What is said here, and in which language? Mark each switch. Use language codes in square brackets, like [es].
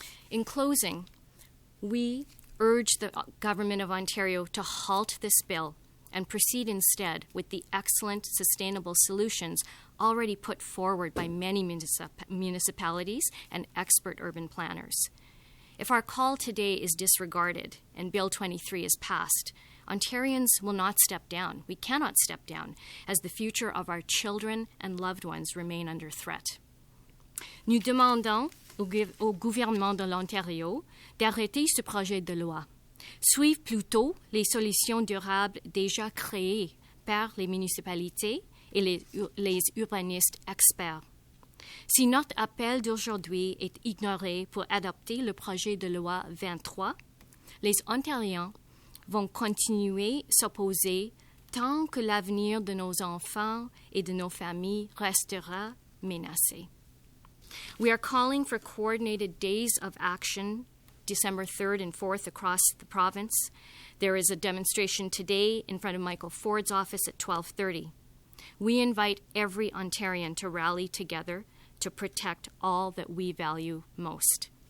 [en] In closing, we urge the Government of Ontario to halt this bill and proceed instead with the excellent sustainable solutions already put forward by many municipalities and expert urban planners. If our call today is disregarded and Bill 23 is passed, Ontarians will not step down. We cannot step down as the future of our children and loved ones remain under threat. [fr] Nous demandons au gouvernement de l'Ontario d'arrêter ce projet de loi. Suivre plutôt les solutions durables déjà créées par les municipalités et les urbanistes experts. Si notre appel d'aujourd'hui est ignoré pour adopter le projet de loi 23, les Ontariens vont continuer à s'opposer tant que l'avenir de nos enfants et de nos familles restera menacé. [en] We are calling for coordinated days of action December 3rd and 4th across the province. There is a demonstration today in front of Michael Ford's office at 12:30. We invite every Ontarian to rally together to protect all that we value most.